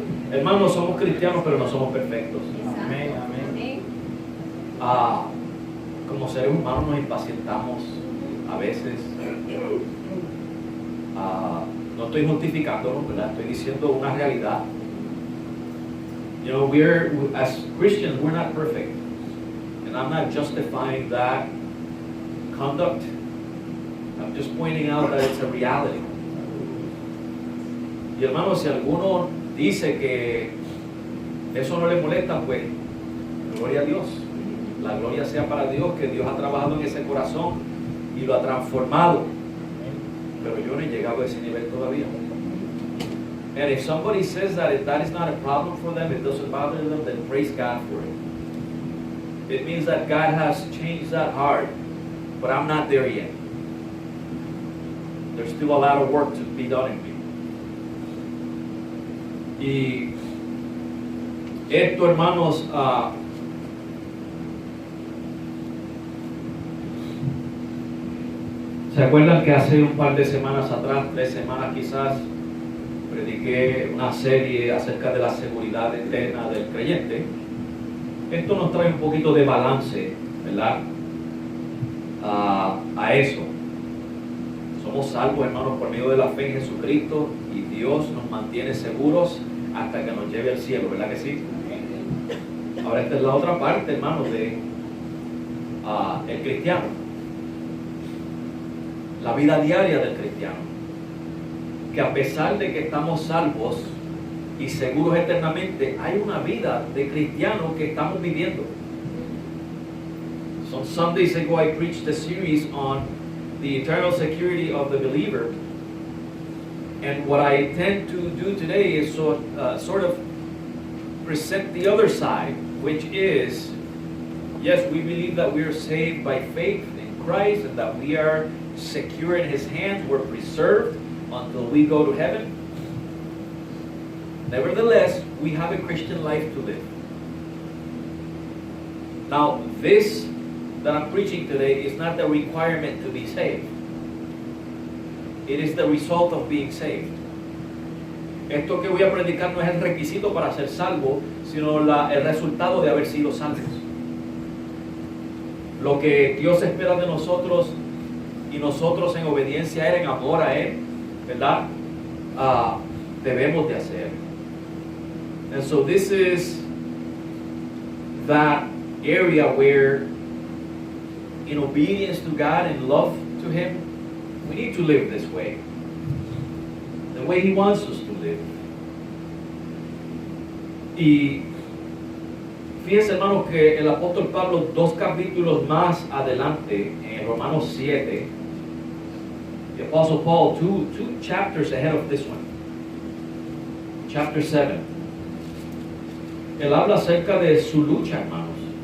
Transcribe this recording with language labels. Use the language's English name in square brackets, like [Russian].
[Spanish] Hermanos, somos cristianos, pero no somos perfectos. Amén, amén. Como seres humanos nos impacientamos a veces. No estoy justificándonos, ¿verdad? Estoy diciendo una realidad. [English] You know, as Christians, we're not perfect. And I'm not justifying that conduct. I'm just pointing out that it's a reality. [Spanish] Y hermano, si alguno dice que eso no le molesta, pues gloria a Dios. La gloria sea para Dios, que Dios ha trabajado en ese corazón y lo ha transformado. Pero yo no he llegado a ese nivel todavía. [English] And if somebody says that that is not a problem for them, it doesn't bother them, then praise God for it. It means that God has changed that heart, but I'm not there yet. There's still a lot of work to be done in me. [Spanish] Y esto, hermanos, ¿se acuerdan que hace un par de semanas atrás, 3 semanas quizás, prediqué una serie acerca de la seguridad eterna del creyente? Esto nos trae un poquito de balance, ¿verdad? A eso. Somos salvos, hermanos, por medio de la fe en Jesucristo, y Dios nos mantiene seguros hasta que nos lleve al cielo, ¿verdad que sí? Ahora esta es la otra parte, hermanos, de el cristiano. La vida diaria del cristiano. Que a pesar de que estamos salvos y seguros eternamente, hay una vida de cristiano que estamos viviendo. [English] Some Sundays ago I preached a series on the eternal security of the believer. And what I intend to do today is sort of present the other side, which is, yes, we believe that we are saved by faith in Christ and that we are secure in His hands, we're preserved until we go to heaven. Nevertheless, we have a Christian life to live. Now, this that I'm preaching today is not the requirement to be saved. It is the result of being saved. [Spanish] Esto que voy a predicar no es el requisito para ser salvo, sino el resultado de haber sido salvos. Lo que Dios espera de nosotros y nosotros en obediencia a Él, en amor a Él, ¿verdad? Debemos de hacer. [English] And so this is that area where, in obedience to God and love to Him, we need to live this way. The way He wants us to live. [Spanish] Y fíjense, hermanos, que el apóstol Pablo, 2 capítulos más adelante, en Romanos 7, [English] the Apostle Paul, two chapters ahead of this one, chapter 7, [Spanish] él habla acerca de su lucha, hermanos.